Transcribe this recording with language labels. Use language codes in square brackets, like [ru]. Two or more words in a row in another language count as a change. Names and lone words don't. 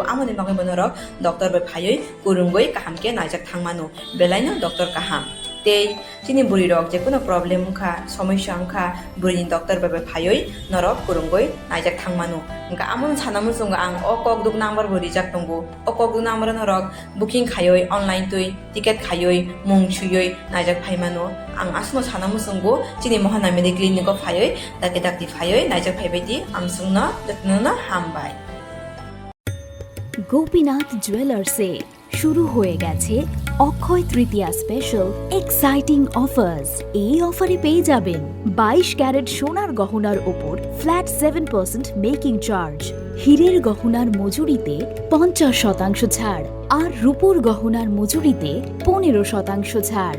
[trp] amani bagabano ro doctor bai phayoi kurungoi kahamke naijak thangmano belaino doctor kaham te chini buri rok je kono problem ungkha samasya ungkha buri doctor bai phayoi norok kurungoi naijak thangmano ungka amon sanamu sunga ang okok duk number buri jak tongo okok duk number norok booking khayoi online tui ticket khayoi mung chuyoi naijak phaimano ang asno sanamu sungo chini mohana mediclinic ko phayoi dakti phayoi naijak phaibaiti amsungna datnuna hambai [bn] গোপীনাথ জুয়েলার্সে শুরু হয়ে গেছে অক্ষয় তৃতীয়া [en] special exciting offers. [bn] এই অফারে পেয়ে যাবেন 22 ক্যারেট সোনার গহনার ওপর ফ্ল্যাট 7% [en] making charge, [bn] হীরের গহনার মজুরিতে 50% ছাড়, আর রূপোর গহনার মজুরিতে 15% ছাড়।